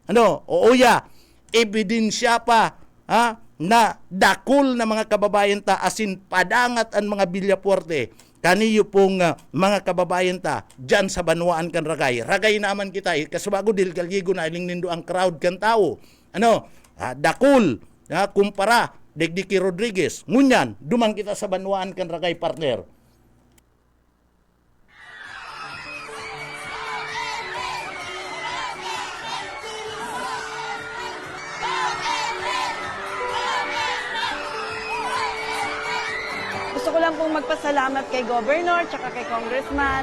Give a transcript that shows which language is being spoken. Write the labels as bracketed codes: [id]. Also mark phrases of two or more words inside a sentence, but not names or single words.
[bik] Ebidensya pa na dakul na mga kababayan ta, asin padangat ang mga Villapuerte. Kaniyo pong mga kababayan ta dyan sa Banwaan kan Ragay. Ragay naman kita, kasubago Dilgaliego na iling nindo ang crowd kan tao. Dakul, kumpara, Degdiki Rodriguez. Ngunyan, dumang kita sa Banwaan kan Ragay, partner. [tl] Gusto ko lang pong magpasalamat kay Governor at kay Congressman.